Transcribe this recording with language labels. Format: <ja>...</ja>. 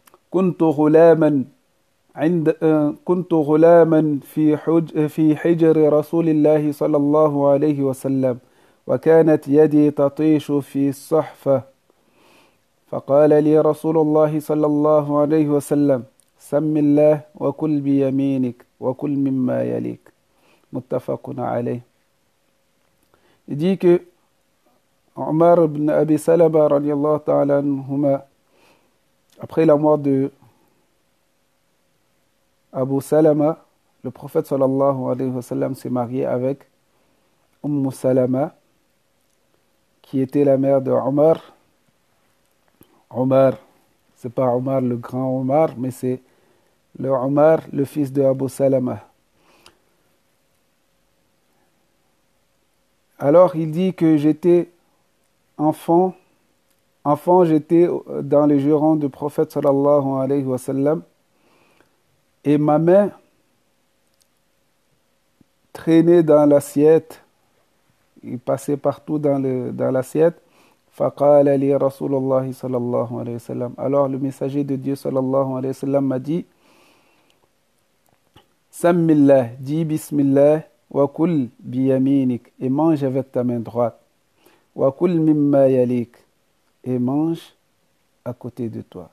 <ar>كنت غلاما في حجر رسول الله صلى الله عليه وسلم وكانت يدي تطيش في الصحفة فقال لي رسول الله صلى الله عليه وسلم سم الله وكل بيمينك وكل مما يليك متفق عليه.</ar> <fr>Il dit que Omar ibn Abi Salama radiallahu ta'ala anhuma, après la mort de Abu Salama, le prophète sallallahu alayhi wa sallam s'est marié avec Salama, qui était la mère de Omar. Omar, c'est pas Omar le grand Omar, mais c'est le Omar, le fils de Abu Salama. Alors il dit que j'étais enfant j'étais dans les jurons du prophète sallallahu alayhi wa sallam et ma main traînait dans l'assiette, il passait partout dans l'assiette.</fr> <ar>فقال لي رسول الله صلى الله عليه وسلم.</ar> <fr>Alors le messager de Dieu sallallahu alayhi wa sallam m'a dit</fr> <ar>Sammillah,</ar> <fr>dis Bismillah,</fr> <ar>wa kul biyaminik,</ar> <fr>et mange avec ta main droite.</fr> <ar>Wa kul mimma yalik,</ar> <fr>et mange à côté de toi.</fr>